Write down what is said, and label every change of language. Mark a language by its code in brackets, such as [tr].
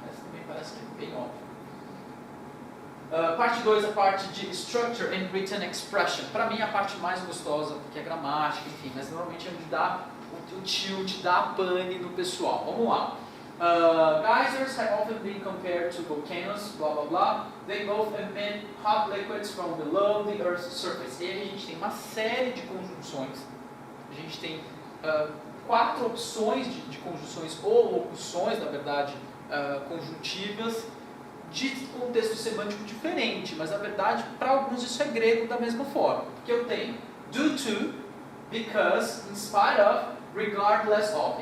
[pt] Essa também parece que é bem óbvio. Parte 2, a parte de Structure and Written Expression. Para mim, é a parte mais gostosa, porque é gramática, enfim, mas normalmente é onde dá o tilt, dá a pane no pessoal. Vamos lá. [en] Geysers have often been compared to volcanoes, blah blah blah. They both emit hot liquids from below the Earth's surface. [pt] E aí a gente tem uma série de conjunções. A gente tem 4 opções de conjunções ou locuções, na verdade, conjuntivas, de contexto semântico diferente, mas na verdade para alguns isso é grego da mesma forma, porque eu tenho due to, because, in spite of, regardless of.